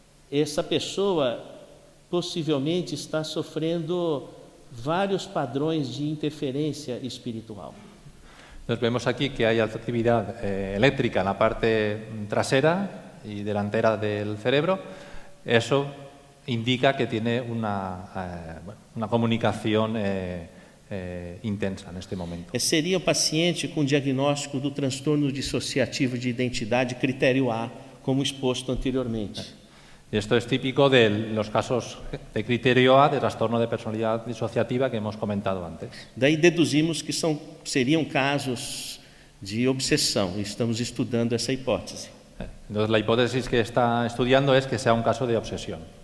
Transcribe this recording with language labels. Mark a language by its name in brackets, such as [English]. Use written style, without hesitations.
[Portuguese] Essa pessoa possivelmente está sofrendo vários padrões de interferência espiritual. [Spanish] Entonces vemos aquí que hay alta actividad eléctrica en la parte trasera y delantera del cerebro. Eso indica que tiene una comunicación intensa en este momento. [Portuguese] Seria o paciente com diagnóstico do transtorno dissociativo de identidade critério A, como exposto anteriormente. [Spanish] Y esto es típico de los casos de criterio A de trastorno de personalidad disociativa que hemos comentado antes. [Portuguese] Daí deduzimos que seriam casos de obsessão. Estamos estudando essa hipótese. [Spanish] Entonces, la hipótesis que está estudiando es que sea un caso de obsesión.